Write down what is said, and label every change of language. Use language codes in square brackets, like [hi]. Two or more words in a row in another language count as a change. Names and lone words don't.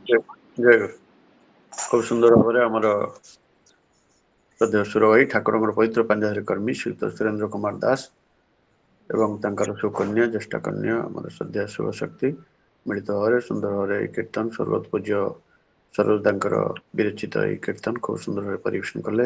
[or] ଜୟ ଗୁରୁ। [bn] খুব সুন্দর ভাবে আমার [or] ଶ୍ରଦ୍ଧେୟ ସୁର ଭାଇ ଠାକୁରଙ୍କର ପବିତ୍ର ପାଞ୍ଜାହରି କର୍ମୀ ଶ୍ରୀଯୁକ୍ତ ସୁରେନ୍ଦ୍ର କୁମାର ଦାସ ଏବଂ ତାଙ୍କର ସୁକନ୍ୟା ଜ୍ୟେଷ୍ଠ କନ୍ୟା ଆମର ଶ୍ରଦ୍ଧେୟ ଶୁଭ ଶକ୍ତି ମିଳିତ ଭାବରେ ସୁନ୍ଦର ଭାବରେ ଏହି କୀର୍ତ୍ତନ ସ୍ୱର୍ଗତ ପୂଜ୍ୟ ସରୋଜଦାଙ୍କର ବିରଚିତ ଏହି କୀର୍ତ୍ତନ ଖୁବ ସୁନ୍ଦର ଭାବେ ପରିବେଷଣ କଲେ।